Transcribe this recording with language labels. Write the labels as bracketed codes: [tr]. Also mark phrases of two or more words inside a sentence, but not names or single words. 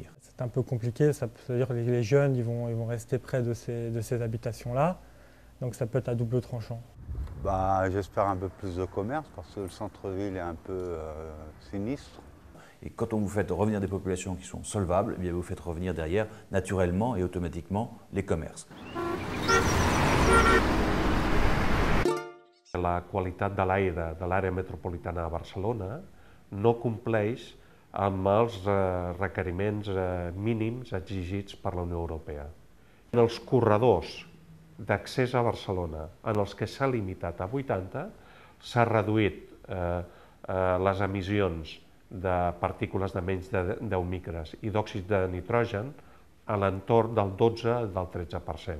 [fr] C'est un peu compliqué, ça veut dire que les jeunes ils vont rester près de ces habitations-là, donc ça peut être à double tranchant. J'espère un peu plus de commerce parce que le centre-ville est un peu sinistre. Et quand on vous fait revenir des populations qui sont solvables, eh bien vous faites revenir derrière naturellement et automatiquement les commerces. [ca] La qualitat de l'aire de l'àrea metropolitana de Barcelona no compleix amb els requeriments mínims exigits per la Unió Europea. En els corredors d'accés a Barcelona, en els que s'ha limitat a 80, s'ha reduït les emissions de partícules de menys de 10 micres i d'òxid de nitrogen a l'entorn del 12 al 13%.